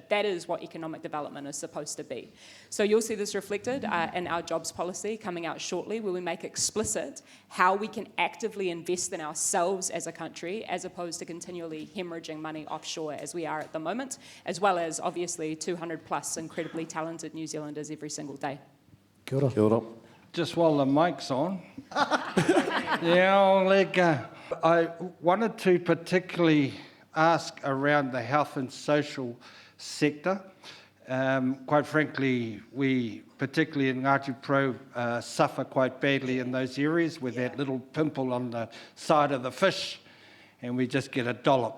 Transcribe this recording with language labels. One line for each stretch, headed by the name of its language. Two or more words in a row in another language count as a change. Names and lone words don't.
English: That is what economic development is supposed to be. So you'll see this reflected in our jobs policy coming out shortly, where we make explicit how we can actively invest in ourselves as a country, as opposed to continually hemorrhaging money offshore as we are at the moment, as well as obviously 200 plus incredibly talented New Zealanders every single day.
Māori: Kia ora. Kia ora.
English: just while the mic's on. I wanted to particularly ask around the health and social sector. Quite frankly, we, particularly in Ngāti Porou, suffer quite badly in those areas with that little pimple on the side of the fish, and we just get a dollop.